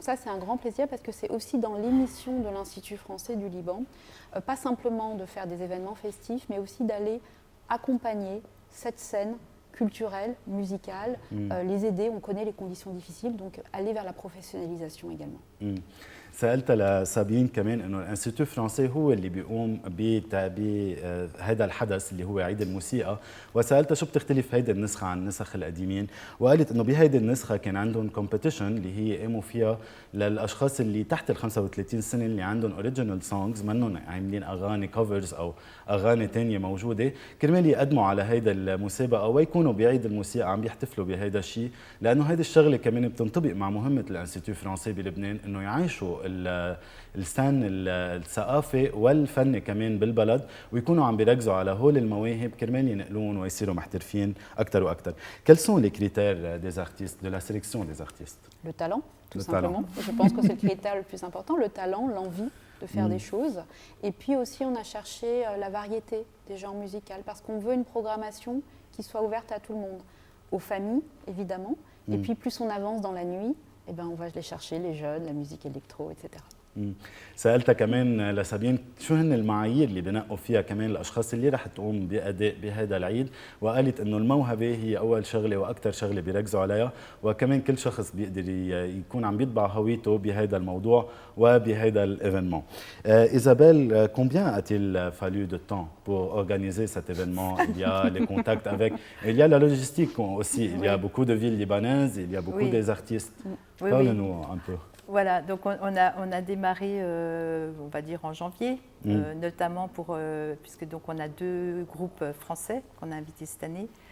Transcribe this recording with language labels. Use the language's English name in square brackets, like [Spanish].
[French] Donc ça, c'est un grand plaisir parce que c'est aussi dans l'émission de l'Institut français du Liban, pas simplement de faire des événements festifs, mais aussi d'aller accompagner cette scène culturelle, musicale, les aider. On connaît les conditions difficiles, donc aller vers la professionnalisation également. [Arabic] سألت لسابين كمان انه الانستيتو الفرنسي هو اللي بيقوم بهذا الحدث اللي هو عيد الموسيقى، وسألتها شو بتختلف هيدي النسخة عن النسخ القديمين، وقالت انه بهيدي النسخة كان عندهم كومبيتيشن اللي هي قاموا فيها للاشخاص اللي تحت ال 35 سنة اللي عندهم اوريجينال سونجز، منهم عاملين اغاني كفرز او اغاني ثانيه موجوده، كرمال يقدموا على هيدا المسابقه ويكونوا بعيد الموسيقى عم يحتفلوا بهيدا الشيء، لانه هيدي الشغله كمان بتنطبق مع مهمه الانستيتو الفرنسي بلبنان انه يعيشوا السن الثقافي والفني كمان بالبلد، ويكونوا عم بيركزوا على هول المواهب كرمال ينقلون ويصيروا محترفين اكثر واكثر. [French] Quels sont les critères des artistes, de la sélection des artistes? Le talent, tout simplement. Je pense que c'est le critère le plus important, le talent, l'envie de faire des choses. Et puis aussi, on a cherché la variété des genres musicaux parce qu'on veut une programmation qui soit ouverte à tout le monde, aux familles évidemment. Et puis plus on avance dans la nuit, eh ben, on va les chercher, les jeunes, la musique électro, etc. [Arabic] سألتها كمان لسابين شو هن المعايير اللي بنقوا فيها كمان الأشخاص اللي رح تقوم بأداء بهذا العيد، وقالت إنه الموهبة هي أول شغلة وأكثر شغلة بيركزوا عليها، وكمان كل شخص بيقدر يكون عم بيطبع هويته بهذا الموضوع وبهذا l'événement. [French] Isabelle, combien a-t-il fallu de temps pour organiser cet événement? Il y a les contacts avec, il y a la logistique aussi, il y a beaucoup de villes libanaises, il y a beaucoup des artistes. Parle-nous un peu. Voilà, donc on a démarré, on va dire en janvier, notamment puisque donc on a 2 groupes français qu'on a invités cette année.